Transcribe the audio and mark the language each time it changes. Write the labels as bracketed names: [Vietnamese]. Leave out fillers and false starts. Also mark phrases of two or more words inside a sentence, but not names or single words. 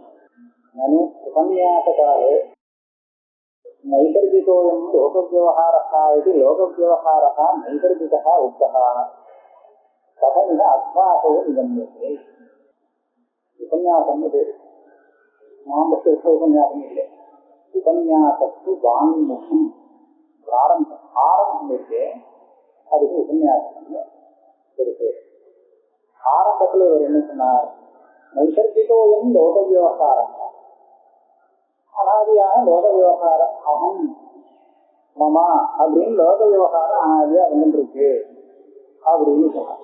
[Sanskrit] ननु उपन्यासकाले नैसर्गिकोऽयं लोकव्यवहारः इति लोकव्यवहारः नैसर्गिकः उक्तः कथमिह अभ्यासो निगम्यते। उपन्यासं मां उपन्यासम् इल्ले उपन्यासस्तु वाङ्मुखं [Tamil] ஆரம்பத்திலே அதுக்கு உபன்யாசம் இருக்கு. [Sanskrit] ஆரம்பத்தில் இவர் என்ன சொன்னார்? नैसर्गिकोऽयं लोक व्यवहारः, [Tamil] அனாதியான லோக விவகாரம் [Sanskrit] अहं मम [Tamil] அப்படின்னு லோக விவகாரம் அனாதியா வந்துருக்கு அப்படின்னு சொன்னார்.